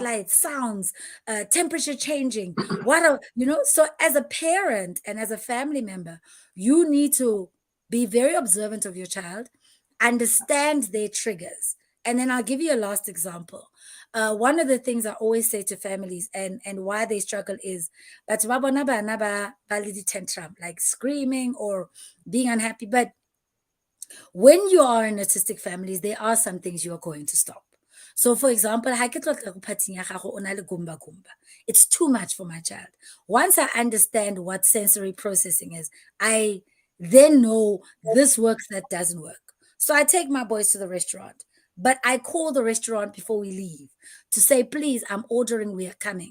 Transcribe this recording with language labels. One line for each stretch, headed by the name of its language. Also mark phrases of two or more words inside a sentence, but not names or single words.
English: lights, sounds, temperature changing. So as a parent and as a family member, you need to be very observant of your child, understand their triggers. And then I'll give you a last example. One of the things I always say to families and why they struggle is but
Tswana: ba bona bana ba le
English: tantrum, like screaming or being unhappy. But when you are in autistic families, there are some things you are going to stop. So, for example,
Tswana: ha ke tlotla go phathing ya gago o na le gumba gumba.
English: It's too much for my child. Once I understand what sensory processing is, I then know this works, that doesn't work. So I take my boys to the restaurant, but I call the restaurant before we leave to say, please, I'm ordering, we are coming.